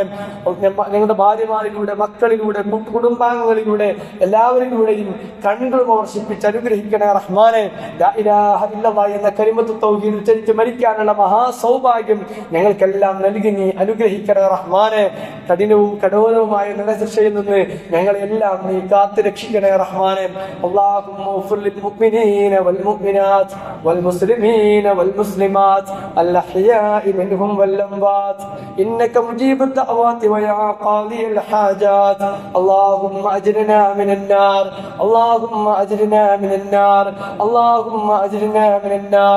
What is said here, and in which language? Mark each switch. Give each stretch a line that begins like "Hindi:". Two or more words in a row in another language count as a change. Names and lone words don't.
Malayalam: ഞങ്ങളുടെ ഭാര്യമാരിലൂടെ, മക്കളിലൂടെ, കുടുംബാംഗങ്ങളിലൂടെ എല്ലാവരിലൂടെയും കണ്ണുകൾ വർഷിപ്പിച്ച് അനുഗ്രഹിക്കണേ റഹ്മാനെ.
Arabic: لا إله إلا الله
Malayalam: എന്ന
Arabic: كلمة التوحيد
Malayalam: ഉച്ചരിച്ച് മരിക്കാനുള്ള മഹാസൗഭാഗ്യം ഞങ്ങൾക്കെല്ലാം നൽകി നീ അനുഗ്രഹിക്കണേ റഹ്മാനെ. കഠിനവും കഠോരവുമായ നരകശിക്ഷയിൽ നിന്ന് ഞങ്ങളെല്ലാം നീ കാത്തു രക്ഷിക്കണേ റഹ്മാനെ.
Arabic: اللهم اغفر للمؤمنين والمؤمنات والمسلمين والمسلمات الأحياء منهم والأموات إنك مجيب الدعوات ويا قاضي الحاجات. اللهم أجرنا من النار، اللهم أجرنا من النار، اللهم أجرنا من النار.